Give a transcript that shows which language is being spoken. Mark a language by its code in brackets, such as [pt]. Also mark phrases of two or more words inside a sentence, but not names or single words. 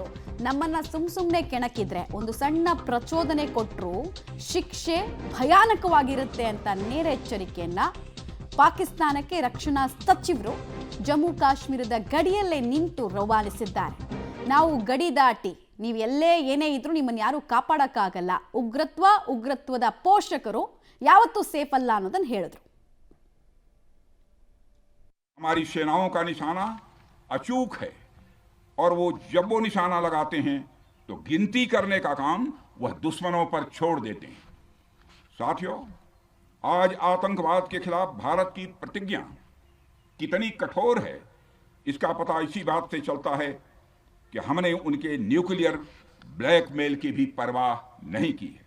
[kn] ನಮ್ಮನ್ನ ಸುಮ್ನೆ ಕೆಣಕಿದ್ರೆ, ಒಂದು ಸಣ್ಣ ಪ್ರಚೋದನೆ ಕೊಟ್ಟರು ಶಿಕ್ಷೆ ಭಯಾನಕವಾಗಿರುತ್ತೆ ಅಂತ ನೇರ ಎಚ್ಚರಿಕೆಯನ್ನ ಪಾಕಿಸ್ತಾನಕ್ಕೆ ರಕ್ಷಣಾ ಸಚಿವರು ಜಮ್ಮು ಕಾಶ್ಮೀರದ ಗಡಿಯಲ್ಲೇ ನಿಂತು ರವಾನಿಸಿದ್ದಾರೆ. ನಾವು ಗಡಿ ದಾಟಿ ನೀವು ಎಲ್ಲೇ ಏನೇ ಇದ್ರೂ ನಿಮ್ಮನ್ನು ಯಾರು ಕಾಪಾಡಕ್ಕಾಗಲ್ಲ. ಉಗ್ರತ್ವದ ಪೋಷಕರು ಯಾವತ್ತೂ ಸೇಫ್ ಅಲ್ಲ ಅನ್ನೋದನ್ನ ಹೇಳಿದ್ರು. [hi] हमारी सेनाओं का निशाना अचूक है और वो जब वो निशाना लगाते हैं तो गिनती करने का काम वह दुश्मनों पर छोड़ देते हैं। साथियों, आज आतंकवाद के खिलाफ भारत की प्रतिज्ञा कितनी कठोर है इसका पता इसी बात से चलता है कि हमने उनके [en] nuclear blackmail [hi] की भी परवाह नहीं की है।